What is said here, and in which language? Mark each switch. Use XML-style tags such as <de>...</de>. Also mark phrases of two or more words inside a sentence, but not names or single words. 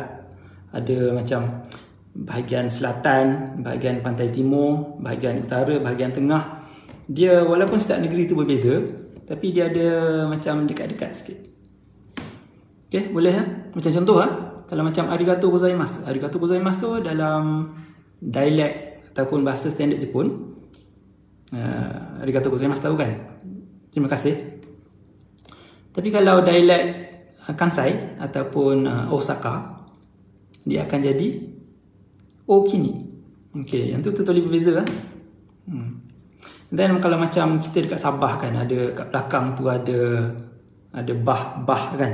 <ms>Ada macam bahagian selatan, bahagian pantai timur, bahagian utara, bahagian tengah. Dia walaupun setiap negeri tu berbeza, tapi dia ada macam dekat-dekat sikit. Okay, boleh ha? Macam contoh ha? Kalau macam</ms> <ja>ありがとうございます. ありがとうございます</ja> <ms>tu dalam dialek ataupun bahasa standard Jepun.</ms> <ja>ありがとうございます</ja> <ms>tahu kan? Terima kasih. Tapi kalau dialek Kansai ataupun Osaka, dia akan jadi okini. Okay, yang tu totally berbeza lah. Dan kalau macam kita dekat Sabah kan, ada kat belakang tu ada bah kan.</ms>